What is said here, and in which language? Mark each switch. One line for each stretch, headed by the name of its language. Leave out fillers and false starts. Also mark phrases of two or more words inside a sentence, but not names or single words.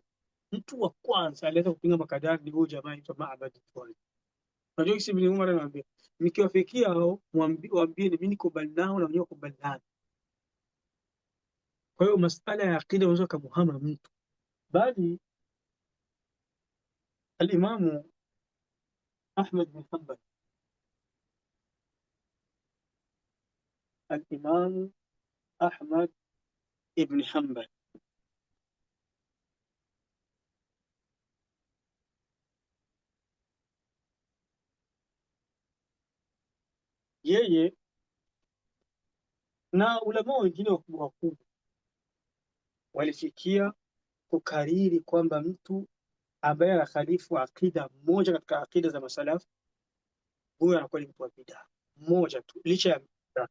Swahili: Mtu wa kwanza alianza kupinga makadara ni huyo jamaa anaitwa Ma'bad al-Juhani. Unajua kisi bin Umar anamwambia mkiwafikia hao waambie mimi nikubali nao na wenyewe kubali nao. Kwa hiyo masala ya aqida unaweza kumuhama mtu, bali al-Imam Ahmad bin Hanbal, al-Imam Ahmad ibn Hanbal yeye na ulama wengine wakubwa walifikia kukariri kwamba mtu ambaye anakhalifu akida moja katika akida za masalafu, huyo anakuwa ni mtu wa bid'a moja tu, licha ya bid'a.